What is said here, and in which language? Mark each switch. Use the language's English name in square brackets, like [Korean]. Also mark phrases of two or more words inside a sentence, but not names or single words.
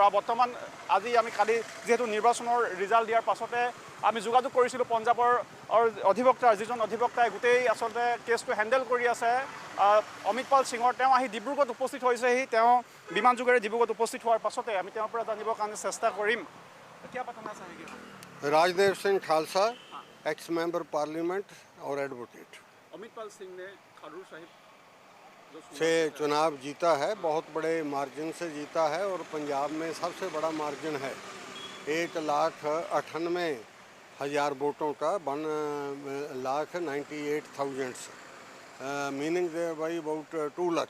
[Assamese] বৰ্তমান আজি আমি কালি যিহেতু নিৰ্বাচনৰ ৰিজাল্ট দিয়াৰ পাছতে আমি যোগাযোগ কৰিছিলোঁ পঞ্জাবৰ অধিবক্তাৰ, যিজন অধিবক্তাই গোটেই আচলতে কেছটো হেণ্ডেল কৰি আছে অমিতপাল সিঙৰ। তেওঁ আহি ডিব্ৰুগড়ত উপস্থিত হৈছেহি। তেওঁ বিমান যোগেৰে ডিব্ৰুগড়ত উপস্থিত হোৱাৰ পাছতে আমি তেওঁৰ পৰা জানিবৰ কাৰণে চেষ্টা কৰিম। [Hindi] राजदेव सिंह खालसा, [English] ex member parliament [Hindi] और एडवोकेट। अमितपाल सिंह ने खारूर साहिब से चुनाव जीता है, बहुत बड़े मार्जिन से जीता है और पंजाब में सबसे बड़ा मार्जिन है 1,98,000 वोटों का 1,98,000 [English] meaning by about [Hindi] 2 लाख।